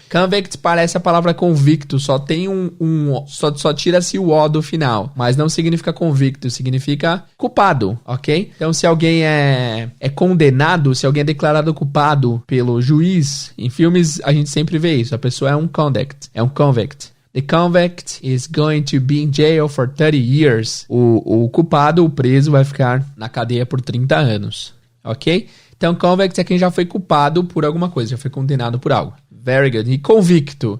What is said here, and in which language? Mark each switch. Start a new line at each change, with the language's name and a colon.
Portuguese: Convict parece a palavra convicto, só tem só tira-se o O do final, mas não significa convicto, significa culpado, ok? Então, se alguém é condenado, se alguém é declarado culpado pelo juiz, em filmes a gente sempre vê isso, a pessoa é um convict.
English: The convict is going to be in jail for 30 years.
Portuguese: O culpado, o preso, vai ficar na cadeia por 30 anos. Ok? Então, convict é quem já foi culpado por alguma coisa, já foi condenado por algo.
English: Very good.
Portuguese: E convicto?